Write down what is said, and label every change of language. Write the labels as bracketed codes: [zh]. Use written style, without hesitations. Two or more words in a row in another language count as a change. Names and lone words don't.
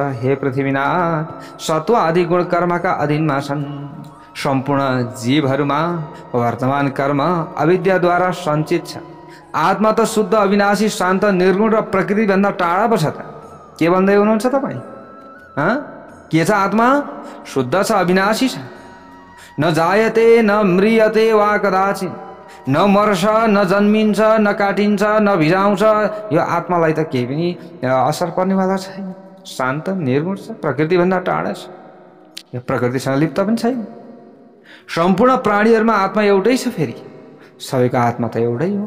[ne] हे पृथ्वीनाथ, सत्व आदि गुण कर्मका अधीनमा छन्। सम्पूर्ण जीवहरूमा वर्तमान कर्म अविद्याद्वारा सञ्चित छ। आत्मा त शुद्ध अविनाशी शान्त निर्गुण र प्रकृतिभन्दा टाढा पो छ त। के भन्दै हुनुहुन्छ तपाईँ? के छ आत्मा? शुद्ध छ, अविनाशी छ। [sa] न जायते न म्रियते वा कदाचित, [ne] न मर्छ, न जन्मिन्छ, न काटिन्छ, न भिजाउँछ। यो आत्मालाई त केही पनि असर पर्नेवाला छैन। शान्त निर्गुण छ, प्रकृतिभन्दा टाढा छ, यो प्रकृतिसँग लिप्त पनि छैन। सम्पूर्ण प्राणीहरूमा आत्मा एउटै छ। फेरि सबैको आत्मा त एउटै हो।